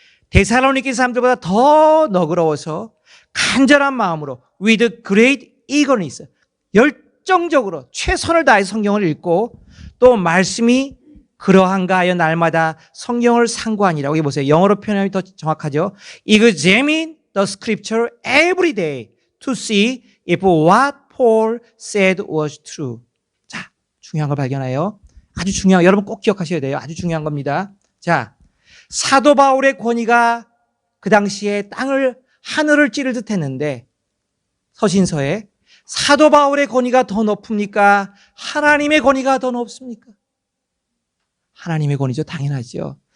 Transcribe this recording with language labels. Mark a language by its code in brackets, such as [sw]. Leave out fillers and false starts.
[ko] 데살로니가 사람들보다 더 너그러워서 간절한 마음으로 [en] with great eagerness, [ko] 열정적으로 최선을 다해서 성경을 읽고 또 말씀이 그러한가 하여 날마다 성경을 상고하니라. 여기 보세요. 영어로 표현하면 더 정확하죠. [en] Examine the scripture every day to see if what Paul said was true. [ko] 자, 중요한 걸 발견해요. 아주 중요한, 여러분 꼭 기억하셔야 돼요. 아주 중요한 겁니다. 자, 사도 바울의 권위가 그 당시에 하늘을 찌를 듯 했는데, 서신서에 사도 바울의 권위가 더 높습니까? 하나님의 권위가 더 높습니까? 하나님의 권위죠. 당연하죠.